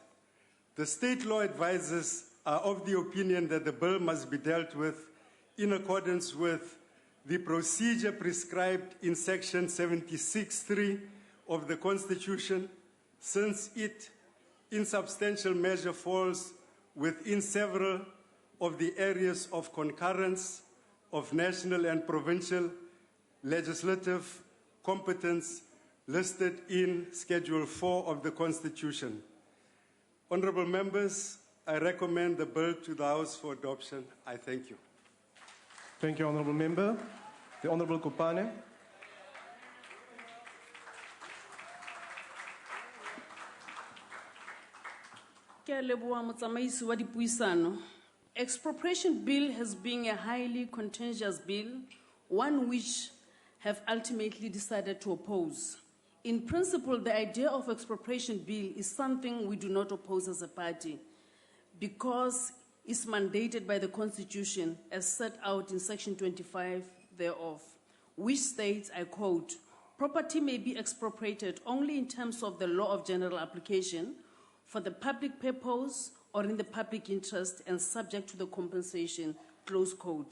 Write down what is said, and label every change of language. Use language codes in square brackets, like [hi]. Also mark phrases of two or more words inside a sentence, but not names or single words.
[en] The state law advisors are of the opinion that the bill must be dealt with in accordance with the procedure prescribed in Section 76(3) of the Constitution, since it, in substantial measure, falls within several of the areas of concurrence of national and provincial legislative competence listed in Schedule 4 of the Constitution. Honorable members, I recommend the bill to the House for adoption. I thank you. Thank you, Honourable Member. The Honourable Kopane. [st] Ke a leboha motsamaisi wa dipuisano. [en] Expropriation Bill has been a highly contentious bill, one which have ultimately decided to oppose. In principle, the idea of Expropriation Bill is something we do not oppose as a party. because it's mandated by the Constitution as set out in Section 25 thereof, which states, I quote, property may be expropriated only in terms of the law of general application for the public purpose or in the public interest and subject to the compensation, close quote.